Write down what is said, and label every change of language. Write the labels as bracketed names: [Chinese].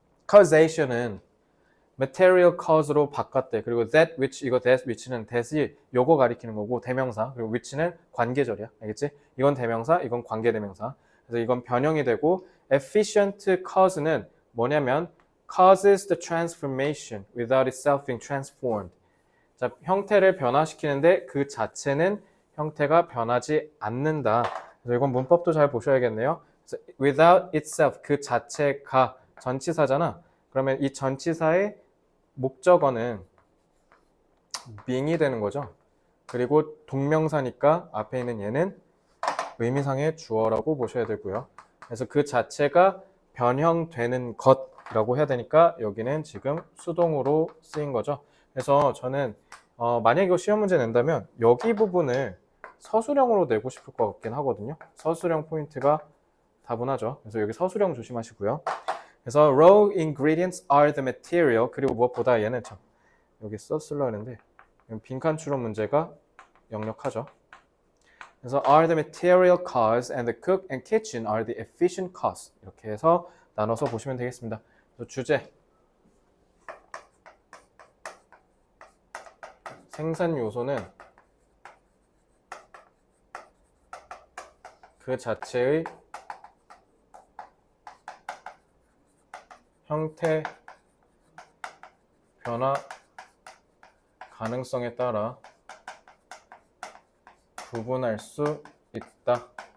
[Korean] causation은 material cause로 바꿨대. 그리고 that which, 이거 that which는 that이 요거 가리키는 거고 대명사, 그리고 which는 관계절이야. 알겠지? 이건 대명사, 이건 관계대명사. 그래서 이건 변형이 되고 [English] efficient cause는 [Korean] 뭐냐면 [English] causes the transformation without itself being transformed. [Korean] 자, 형태를 변화시키는데 그 자체는 형태가 변하지 않는다. 그래서 이건 문법도 잘 보셔야겠네요. 그래서 [English] without itself, [Korean] 그 자체가 전치사잖아. 그러면 이 전치사의 목적어는 being이 되는 거죠. 그리고 동명사니까 앞에 있는 얘는 의미상의 주어라고 보셔야 되고요. 그래서 그 자체가 변형되는 것이라고 해야 되니까 여기는 지금 수동으로 쓰인 거죠. 그래서 저는 만약에 이거 시험 문제 낸다면 여기 부분을 서술형으로 내고 싶을 것 같긴 하거든요. 서술형 포인트가 다분하죠. 그래서 여기 서술형 조심하시고요. 그래서 [English] raw ingredients are the material. [Korean] 그리고 무엇보다 얘는 참 여기 썼으려 했는데 빈칸 추론 문제가 역력하죠. 그래서 [English] are the material cause and the cook and kitchen are the efficient cause. [Korean] 이렇게 해서 나눠서 보시면 되겠습니다. 그래서 주제 생산 요소는 그 자체의 형태 변화 가능성에 따라 구분할 수 있다.